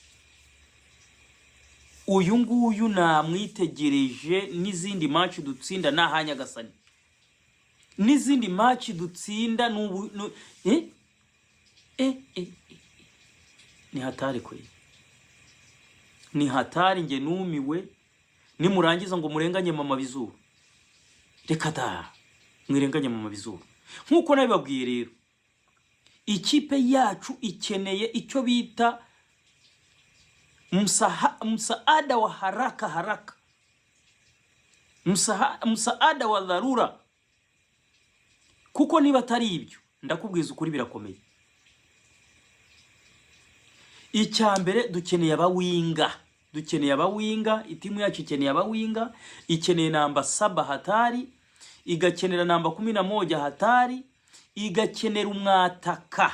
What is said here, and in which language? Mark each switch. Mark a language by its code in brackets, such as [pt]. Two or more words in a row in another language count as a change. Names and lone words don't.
[rw] Uyu nguyu namwitegereje n'izindi match dutsinda nahanya gasani n'izindi match dutsinda [sw] ni hatari [rw] kwe [sw] ni hatari [rw] nge numiwe nimurangiza ngo murenganye mama bizuru. Reka da mwirenganye mama bizuru nkuko nabibabwiye rero. Ikipe yacu ikeneye icyo bita [sw] msaada wa haraka msaada wa dharura, [rw] kuko niba atari ibyo ndakubwiza ukuri birakomeye. Icyambere dukeneye abawinga itimu yacu ikeneye abawinga, ikeneye namba 7 hatari, igakenera namba 11 hatari, igakenera umwataka.